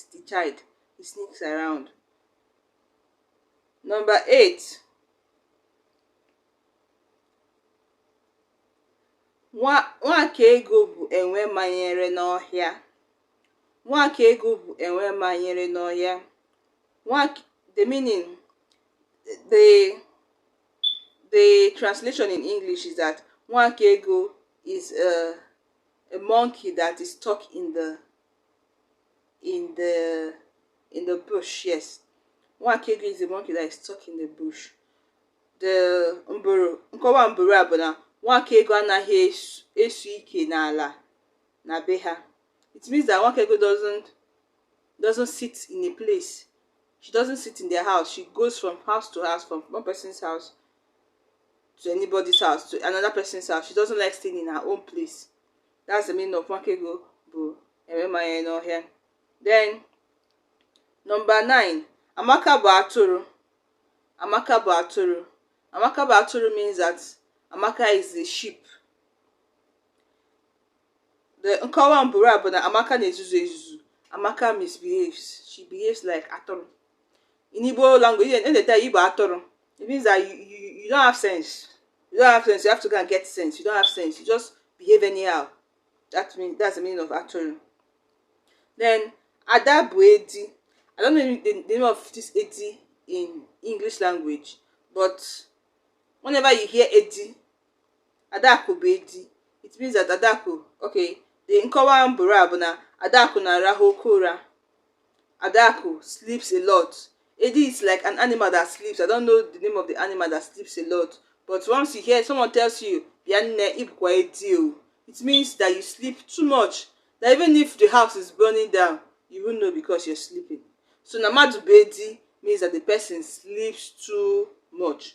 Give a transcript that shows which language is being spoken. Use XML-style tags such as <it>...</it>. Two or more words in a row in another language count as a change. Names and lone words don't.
<en>The child, he sneaks around. Number 8.</en> <ig>Nwaka ego bụ enwe manyere n'ọhịa. Nwaka ego bụ enwe manyere n'ọhịa.</ig> <en>The meaning, the translation in English is that nwaka ego is a monkey that is stuck in the bush. Yes, nwaka ego is a monkey that is stuck in the bush.</en> <ig>The nkọwa mbụrụ a bụ na nwaka ego anaghị esu ike n'ala na be ha.</ig> <en>It means that nwaka ego doesn't sit in a place. She doesn't sit in their house. She goes from house to house, from one person's house to anybody's house, to another person's house. She doesn't like staying in her own place. That's the meaning of nwaka ego</en> <ig>bụ enwe manyere n'ọhịa.</ig> <en>Then number 9.</en> <ig>Amaka bụ atụrụ. Amaka bụ atụrụ. Amaka bụ atụrụ</ig> <en>means that Amaka is the sheep.</en> <ig>The nkọwa mbụrụ a bụ na Amaka na-ezuzu ezuzu.</ig> <en>Amaka misbehaves. She behaves like atụrụ. In Igbo language, and the time Igbo atụrụ, it means that you don't have sense. You don't have sense. You have to go and get sense. You don't have sense. You just behave anyhow. That's the meaning of atụrụ.</en> <ig>Then Ada bụ edi.</ig> <en>I don't know the name of this edi in English language, but whenever you hear edi,</en> <ig>Adaku bụ edi,</ig> <en>it means that Adaku, okay, the</en> <ig>nkọwa mbụrụ a bụ na Adaku na-arahụ oke ụra.</ig> <en>Adaku sleeps a lot. Edi is like an animal that sleeps. I don't know the name of the animal that sleeps a lot, but once you hear someone tells you it means that you sleep too much, that even if the house is burning down, you won't know because you're sleeping. So</en> <ig>namadu bedi</ig> <en>means that the person sleeps too much.</en>